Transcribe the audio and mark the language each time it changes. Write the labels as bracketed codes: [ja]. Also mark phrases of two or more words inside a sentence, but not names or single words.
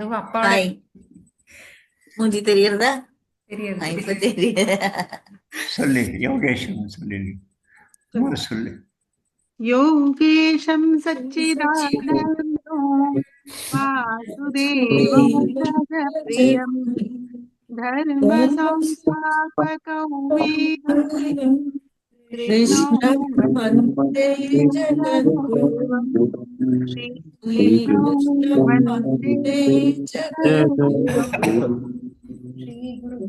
[ta] மூஞ்சி தெரியறதா? தெரியாது. இப்ப தெரிய சொல்லு யோகேஷம், சொல்லு [sa] योगेशं सच्चिदानन्दं वासुदेवं जगत्प्रियं धर्म संस्थापकं वीरं कृष्णं वन्दे जगद्गुरुं श्रीकृष्णं वन्दे वन्दे जगद्गुरुं जगद्गुरुं श्री गुरु